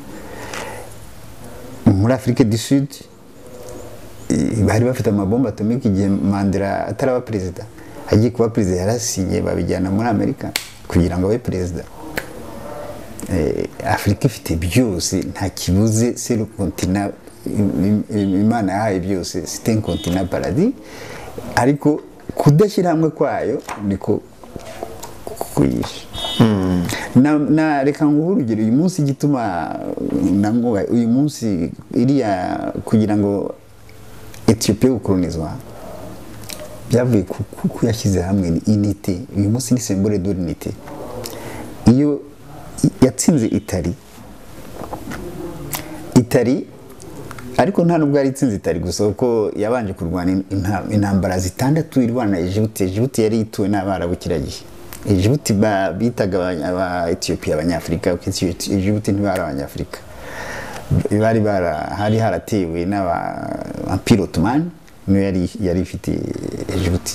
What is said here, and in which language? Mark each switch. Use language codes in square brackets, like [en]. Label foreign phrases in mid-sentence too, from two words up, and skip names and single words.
[rw] Muri Afrique du Sud bari bafite amabomba atomique igihe Mandela ataraba president. Agiye kuba president yarasinye babijyana muri Amerika kugira ngo abe president. Afurika ifite byose, nta kibuze, [fr] c'est le continent [rw] Imana yahaye byose, [fr] c'est un continent paradis, [rw] ariko kudashyira hamwe kwayo niko kuyisha. Na reka nguhe urugero, uyu munsi gituma nangoga uyu munsi iriya kugira ngo Ethiopia gukolonizwa byavuye ku yashyize hamwe ni unité. Uyu munsi ni [fr] symbole de l'unité. [rw] Iyo yatsinze Italy ariko nta nubwo ari itsinze Italy gusa, uko yabanje kurwana intambara zitandatu irwana Egypt yari ituwe n'Abarabu kiragihe. Egypt bitaga aba Ethiopia abanyafrika, kuko Egypt ntibari abanyafrika, hari haratewe n'aba Empire Ottoman, niyo yari ifite Egypt.